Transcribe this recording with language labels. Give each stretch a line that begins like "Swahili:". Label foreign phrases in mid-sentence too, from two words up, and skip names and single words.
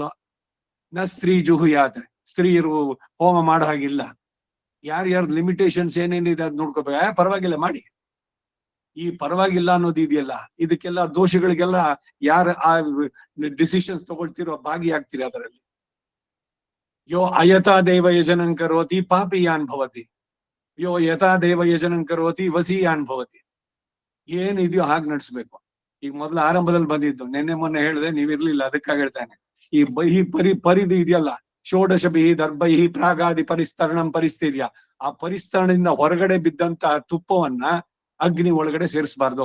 Sanskrit: ನ ಸ್ತ್ರೀ ಜುಹುಯಾತ,
Kannada: ಸ್ತ್ರೀಯರು ಹೋಮ ಮಾಡೋ ಹಾಗಿಲ್ಲ. ಯಾರ್ಯಾರ್ದು ಲಿಮಿಟೇಷನ್ಸ್ ಏನೇನಿದೆ ಅದ್ ನೋಡ್ಕೋಬೇಕು. ಪರವಾಗಿಲ್ಲ ಮಾಡಿ, ಈ ಪರವಾಗಿಲ್ಲ ಅನ್ನೋದು ಇದೆಯಲ್ಲ, ಇದಕ್ಕೆಲ್ಲ ದೋಷಗಳಿಗೆಲ್ಲ ಯಾರು ಆ ಡಿಸಿಷನ್ಸ್ ತಗೊಳ್ತಿರೋ ಭಾಗಿಯಾಗ್ತೀರಿ ಅದರಲ್ಲಿ.
Sanskrit: ಯೋ ಅಯತಾ ದೇವ ಯಜನಂ ಕರೋತಿ ಪಾಪಿಯಾನ್ ಭವತಿ, ಯೋ ಯಥಾ ದೇವ ಯಜನಂ ಕರೋತಿ ವಸೀಯಾನ್ ಭವತಿ.
Kannada: ಏನಿದೆಯೋ ಹಾಗೆ ನಡೆಸ್ಬೇಕು. ಈಗ ಮೊದಲು ಆರಂಭದಲ್ಲಿ ಬಂದಿದ್ದು, ನಿನ್ನೆ ಮೊನ್ನೆ ಹೇಳಿದೆ, ನೀವಿರ್ಲಿಲ್ಲ, ಅದಕ್ಕಾಗಿ ಹೇಳ್ತಾನೆ. ಈ ಬಹಿ ಪರಿಧಿ ಇದೆಯಲ್ಲ,
Sanskrit: ಷೋಡಶ ಬಿಹಿ ದರ್ಭೈಹಿ ಪ್ರಾಗಾದಿ ಪರಿಸ್ತರಣಂ ಪರಿಸ್ಥಿರ್ಯ,
Kannada: ಆ ಪರಿಸ್ತರಣದಿಂದ ಹೊರಗಡೆ ಬಿದ್ದಂತ ತುಪ್ಪವನ್ನ ಅಗ್ನಿ ಒಳಗಡೆ ಸೇರಿಸಬಾರ್ದು.